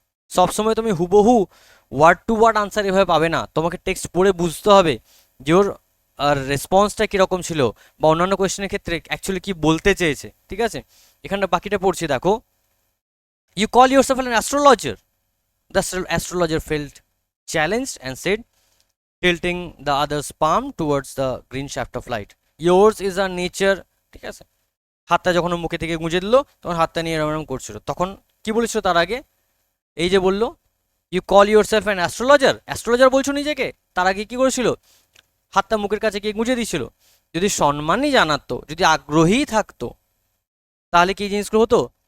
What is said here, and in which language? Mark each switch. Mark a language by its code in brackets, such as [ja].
[bn] সবসময় তুমি হুবহু ওয়ার্ড টু ওয়ার্ড আনসার এভাবে পাবে না, তোমাকে টেক্সট পড়ে বুঝতে হবে যে ওর আর রেসপন্সটা কীরকম ছিল, বা অন্যান্য কোয়েশ্চেনের ক্ষেত্রে অ্যাকচুয়ালি কি বলতে চেয়েছে। ঠিক আছে, এখানটা বাকিটা পড়ছি দেখো। [en] You call yourself an astrologer? The astrologer felt challenged and said, tilting the other's palm towards the green shaft of light, yours is a nature। [bn] ঠিক আছে, হাতটা যখন মুখে থেকে গুঁজে দিল, তখন হাতটা নিয়ে এরম এরম করছিল, তখন কি বলেছিল তার আগে? এই যে বললো [en] you call yourself an astrologer, [bn] astrologer বলছো নিজেকে, তার আগে কি করেছিল? হাতটা মুখের কাছে গিয়ে গুঁজে দিয়েছিল। যদি সম্মানই জানাতো, যদি আগ্রহী থাকতো, তাহলে কি জিনিসগুলো হতো?